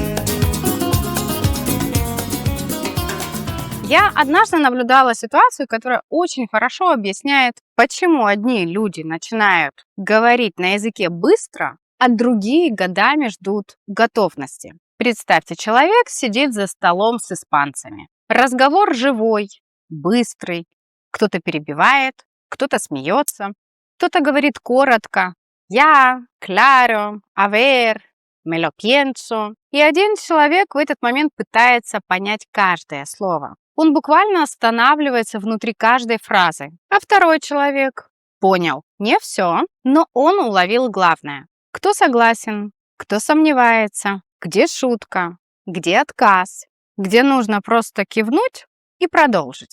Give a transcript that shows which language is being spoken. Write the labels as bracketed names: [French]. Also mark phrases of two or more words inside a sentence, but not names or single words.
[Russian] Я однажды наблюдала ситуацию, которая очень хорошо объясняет, почему одни люди начинают говорить на языке быстро, а другие годами ждут готовности. Представьте, человек сидит за столом с испанцами. Разговор живой, быстрый. Кто-то перебивает, кто-то смеется, кто-то говорит коротко. Я, [Spanish] claro, a ver, me lo pienso. [Russian] И один человек в этот момент пытается понять каждое слово. Он буквально останавливается внутри каждой фразы. А второй человек понял не все, но он уловил главное. Кто согласен, кто сомневается, где шутка, где отказ, где нужно просто кивнуть и продолжить.